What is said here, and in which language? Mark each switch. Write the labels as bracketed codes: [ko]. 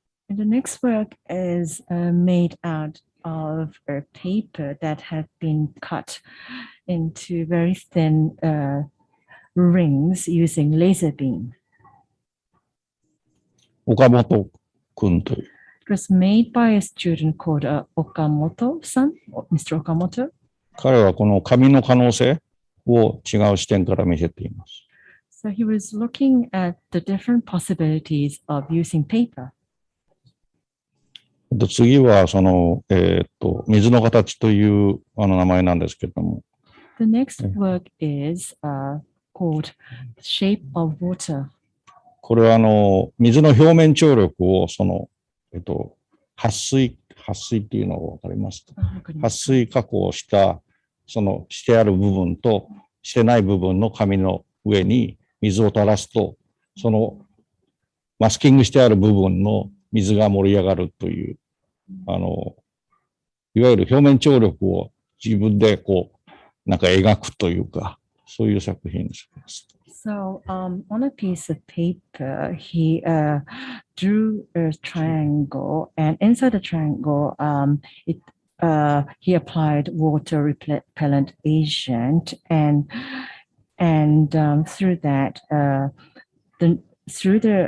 [en] And the next work is made out of a paper that had been cut into very thin rings using laser beam. [ja] 岡本君という。 [en] It was made by a student called Okamoto-san, Mr. Okamoto. [ja] 彼はこの紙の可能性を違う視点から見せています。 [en] So he was looking at the different possibilities of using paper. [ja] 次は水の形という名前なんですけれども。 [en] The next work is called Shape of Water. [ja] これは水の表面張力を撥水っていうのがわかりますか？撥水加工したしてある部分としてない部分の紙の上に水を垂らすと、マスキングしてある部分の水が盛り上がるという、いわゆる表面張力を自分でなんか描くというか、そういう作品です。 [en] So on a piece of paper, he drew a triangle, and inside the triangle, he applied water repellent agent, and through that, through